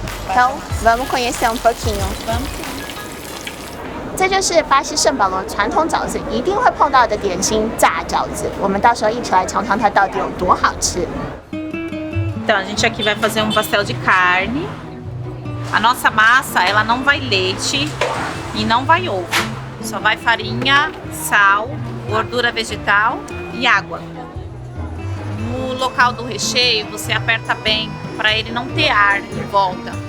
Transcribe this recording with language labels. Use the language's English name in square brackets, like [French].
[Portuguese] Então, vamos conhecer um pouquinho. Vamos. [Chinese] 这就是巴西圣保罗传统饺子一定会碰到的点心炸饺子，我们到时候一起来尝尝它到底有多好吃。 [Portuguese] Então, a gente aqui vai fazer um pastel de carne. A nossa massa, ela não vai leite e não vai ovo. Só vai farinha, sal, gordura vegetal e água. No local do recheio, você aperta bem para ele não ter ar em volta.